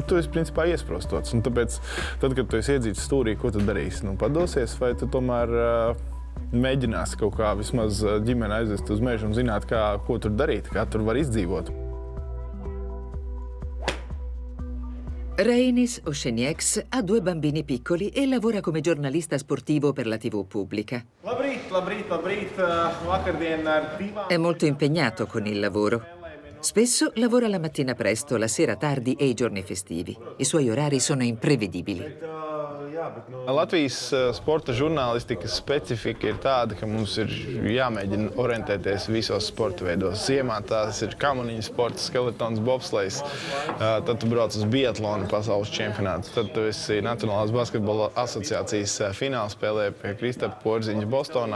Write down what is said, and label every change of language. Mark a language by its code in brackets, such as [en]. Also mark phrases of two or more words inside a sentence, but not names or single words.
[lv] Tu esi principā iesprostots. Un tāpēc, tad, kad tu esi iedzīts stūrī, ko tu darīsi? Padosies, vai tu tomēr mēģināsi kaut kā vismaz ģimeni aizvest uz mežu un zināt, ko tur darīt, kā tur var izdzīvot? [it] Reinis Ošenieks ha 2 bambini piccoli e lavora come giornalista sportivo per la TV pubblica. È molto impegnato con il lavoro. Spesso lavora la mattina presto, la sera tardi e i giorni festivi. I suoi orari sono imprevedibili. [lv] Latvijas sporta žurnālistikas specifika ir tāda, ka mums ir jāmēģina orientēties visos sporta veidos. Ziemā tās ir kamaniņu sports, skeletons, bobslejs. Tad tu brauc uz biatlonu pasaules čempionātu. Tad tu esi Nacionālās basketbola asociācijas finālspēlē pie Kristapa Porziņa Bostonā.